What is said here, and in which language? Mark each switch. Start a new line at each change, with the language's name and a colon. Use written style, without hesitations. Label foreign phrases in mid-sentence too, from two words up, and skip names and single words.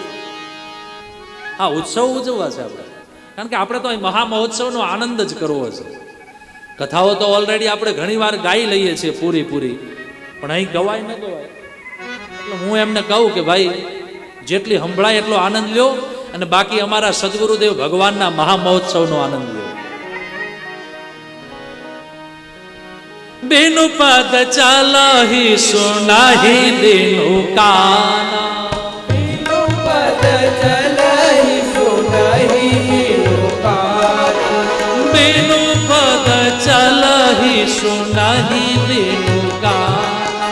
Gujarati: હા, ઉત્સવ ઉજવવા છે આપણે, કારણ કે આપણે તો અહીં મહામહોત્સવનો આનંદ જ કરવો છે. કથાઓ તો ઓલરેડી આપણે ઘણી વાર ગાઈ લઈએ છીએ પૂરી, પણ અહીં ગવાય ન ગવાય. એટલે હું એમને કહું કે ભાઈ જેટલી સંભળાય એટલો આનંદ લ્યો, અને બાકી અમારા સદગુરુદેવ ભગવાનના મહામહોત્સવનો આનંદ લ્યો.
Hindi: बिनु पद चलहि सुनहि दिनु काना, बिनु पद चलहि सुनहि दिनु काना, बिनु पद चलहि सुनहि दिनु काना,